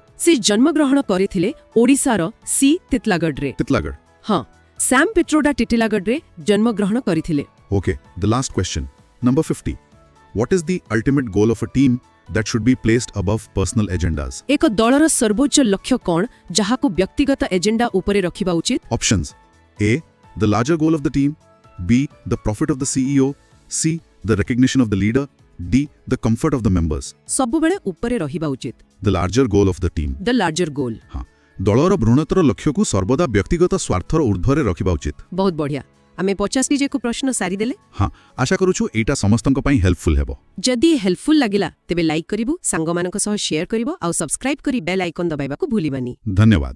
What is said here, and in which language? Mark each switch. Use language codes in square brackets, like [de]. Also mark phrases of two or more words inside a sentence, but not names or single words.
[or] ସେ ଜନ୍ମଗ୍ରହଣ କରିଥିଲେ ଓଡ଼ିଶାର C. ତିତଲାଗଡ଼ରେ। [en] Titlagarh. [or] ହଁ, ସାମ୍ ପିଟ୍ରୋଡା ଟିଟିଲାଗଡ଼ରେ ଜନ୍ମଗ୍ରହଣ କରିଥିଲେ। [en] Okay, the last question. Number 50. What is the ultimate goal of a team that should be placed above personal agendas? [or] ଏକ ଦଳର ସର୍ବୋଚ୍ଚ ଲକ୍ଷ୍ୟ କ'ଣ ଯାହାକୁ ବ୍ୟକ୍ତିଗତ ଏଜେଣ୍ଡା ଉପରେ ରଖିବା ଉଚିତ? [en] Options. A. The larger goal of the team. B. The profit of the CEO. C. The recognition of the leader. D. The comfort of the members. [or] ସବୁବେଳେ ଉପରେ ରହିବା ଉଚିତ। [en] The larger goal of the team. The larger goal. [or] हाँ, ଦଳର ବୃହତ୍ତର ଲକ୍ଷ୍ୟକୁ ସର୍ବଦା ବ୍ୟକ୍ତିଗତ ସ୍ୱାର୍ଥର ଊର୍ଦ୍ଧ୍ୱରେ ରଖିବା ଉଚିତ। ବହୁତ ବଢ଼ିଆ। ଆମେ 50ଟି ଯାକ ପ୍ରଶ୍ନ ସାରିଦେଲେ। हाँ, ଆଶା କରୁଛୁ ଏଇଟା ସମସ୍ତଙ୍କ ପାଇଁ ହେଲ୍ପଫୁଲ୍ ହେବ। ଯଦି ହେଲ୍ପଫୁଲ୍ ଲାଗିଲା ତେବେ ଲାଇକ୍ କରିବୁ, ସାଙ୍ଗମାନଙ୍କ ସହ ସେୟାର କରିବ ଆଉ ସବସ୍କ୍ରାଇବ୍ କରି [en] bell icon [or] ଦବାଇବାକୁ ଭୁଲିବାନି।